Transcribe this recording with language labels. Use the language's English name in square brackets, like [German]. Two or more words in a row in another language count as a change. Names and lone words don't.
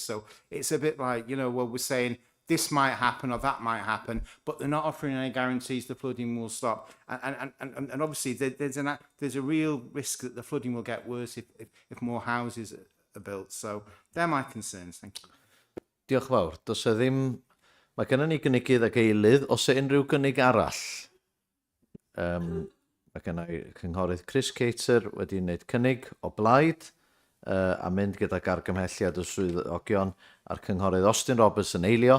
[English] So it's a bit like, we're saying this might happen or that might happen, but they're not offering any guarantees the flooding will stop. And obviously there's a real risk that the flooding will get worse if more houses are built. So they're my concerns. Thank you. [Welsh] Diolch fawr. Does e ddim... Mae gennym ni gynigydd ag eilydd. Os e unrhyw gynnig arall? Mae gennym ni cynghorydd Chris Cater wedi wneud cynnig o blaid a mynd gydag argymhelliad y swyddogion a'r cynghorydd Austin Roberts yn eilio.